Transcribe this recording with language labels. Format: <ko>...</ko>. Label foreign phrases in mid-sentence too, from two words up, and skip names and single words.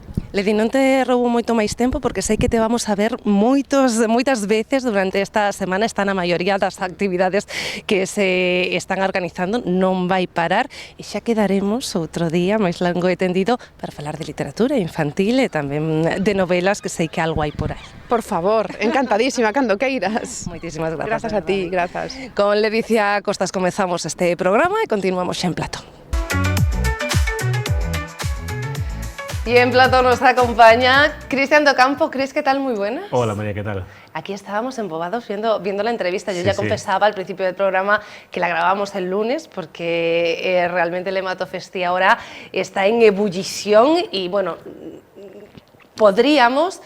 <gl>Ledi, non te roubo moito máis tempo porque sei que te vamos a ver moitas veces durante esta semana, está na maioría das actividades que se están organizando, non vai parar, e xa quedaremos outro día máis longo e tendido para falar de literatura infantil e tamén de novelas, que sei que algo hai por aí. Por favor, encantadísima, cando queiras. Moitísimas grazas. Grazas a ti, grazas. Con Ledicia Costas comezamos este programa e continuamos xa en plató.</gl> <es>Y en plató nos acompaña Cristian Docampo. Cris, ¿qué tal? Muy buenas. Hola María, ¿qué tal? Aquí estábamos embobados viendo la entrevista. Yo Sí, ya sí. confesaba al principio del programa que la grabamos el lunes porque realmente el Hematofesti ahora está en ebullición y bueno, podríamos...</es>